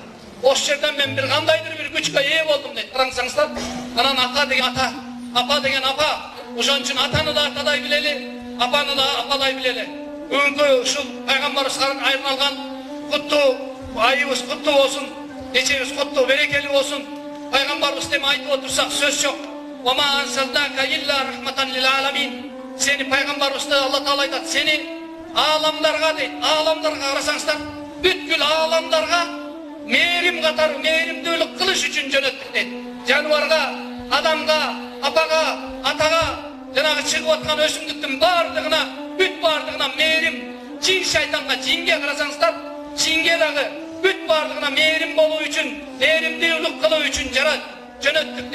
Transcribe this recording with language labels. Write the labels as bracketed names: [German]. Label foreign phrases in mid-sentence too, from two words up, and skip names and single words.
[Kyrgyz] Ошол жерден мен бир кандайдыр бир күчкө ээ болдум дейт. Караңыздар, анан ата деген ата, апа деген апа. Ошон үчүн атаны да атадай билели, апаны да апалай билели. Бүгүнкү ушул пайгамбарыбызга арналган куттуу айыбыз куттуу болсун, кечебиз куттуу, берекелүү болсун. Пайгамбарыбыз деме айтып отурсак сөз жок. [Arabic] وما أرسلناك إلا رحمة للعالمين. [Kyrgyz] Сени пайгамбарыбызды Алла Таала айтат, сени аламдарга дейт. Аламдарга карасаңыздар, бүткүл аламдарга мээрим катары мээримдүүлүк кылыш үчүн жөнөттүк дейт. Жаныбарга, адамга, апага, атага, жанагы чыгып аткан өсүмдүктүн бардыгына, бүт бардыгына мээрим, жин шайтанга, жинге карасаңыздар, жинге дагы бүт бардыгына мээрим болуу үчүн, мээримдүүлүк кылуу үчүн жөнөттүк дейт.